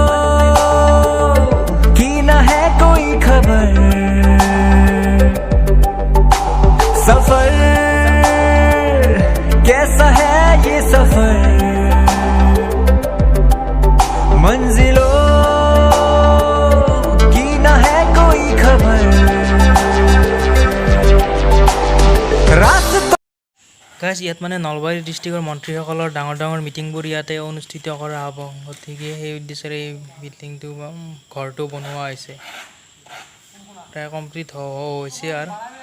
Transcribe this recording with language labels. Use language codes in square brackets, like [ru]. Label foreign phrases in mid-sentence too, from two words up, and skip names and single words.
[hi] की न है कोई खबर सफर कैसा है ये सफर मंजिलों की न है कोई खबर [as] গাইজ ইয়াত মানে নলবাৰী ডিষ্ট্ৰিক্টৰ মন্ত্ৰীসকলৰ ডাঙৰ মিটিংবোৰ ইয়াতে অনুষ্ঠিত কৰা হ'ব গতিকে সেই উদ্দেশ্যেৰে এই বিল্ডিংটো ঘৰটো বনোৱা হৈছে প্ৰায় কমপ্লিট হৈছে আৰু